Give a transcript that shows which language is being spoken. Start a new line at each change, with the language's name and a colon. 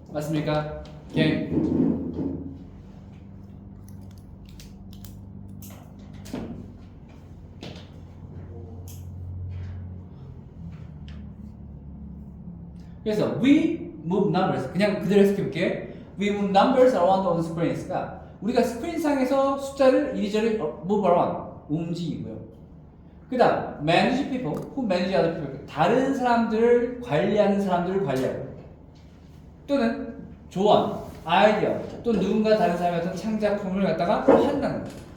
Korean: 맞습니까? 오케이. 그래서
English: we move numbers
Korean: 그냥 그대로 해석해볼게.
English: We move numbers around on screens가
Korean: 우리가 스크린상에서 숫자를 이리저리
English: move around
Korean: 움직이고요. 그 다음
English: manage people who manage other people
Korean: 다른 사람들을 관리하는 사람들을 관리하고 또는 조언, 아이디어 또 누군가 다른 사람의 어떤 창작품을 갖다가 한다는 거죠.